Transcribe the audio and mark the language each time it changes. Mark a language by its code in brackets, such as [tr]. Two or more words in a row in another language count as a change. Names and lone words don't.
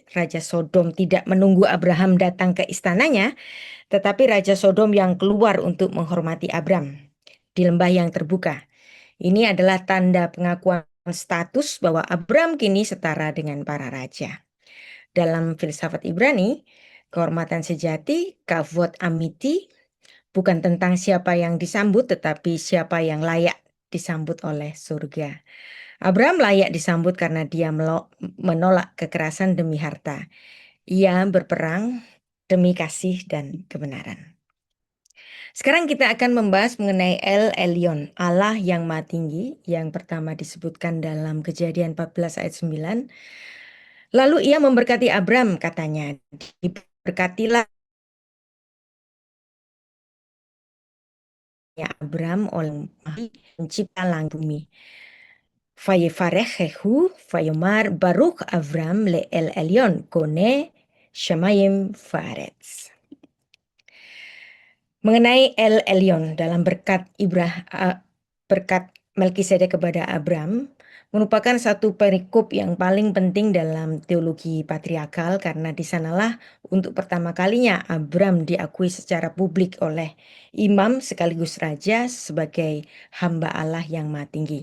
[id] Raja Sodom tidak menunggu Abraham datang ke istananya, tetapi Raja Sodom yang keluar untuk menghormati Abram di lembah yang terbuka. Ini adalah tanda pengakuan status bahwa Abram kini setara dengan para raja. Dalam filsafat Ibrani, kehormatan sejati, [he] כבוד אמיתי, [id] bukan tentang siapa yang disambut, tetapi siapa yang layak disambut oleh surga. Abram layak disambut karena dia menolak kekerasan demi harta. Ia berperang demi kasih dan kebenaran. Sekarang kita akan membahas mengenai El Elyon, Allah yang Maha Tinggi, yang pertama disebutkan dalam Kejadian 14 ayat 9. Lalu ia memberkati Abram, katanya, diberkatilah Abram oleh pencipta langit bumi. [he] ויברכהו ויאמר ברוך אברם ל אל עליון קונה שמים וארץ. [id] Mengenai El Elyon dalam berkat Melkisedek kepada Abram merupakan satu perikop yang paling penting dalam teologi patriarkal, karena di sanalah untuk pertama kalinya Abram diakui secara publik oleh imam sekaligus raja sebagai hamba Allah yang Maha Tinggi.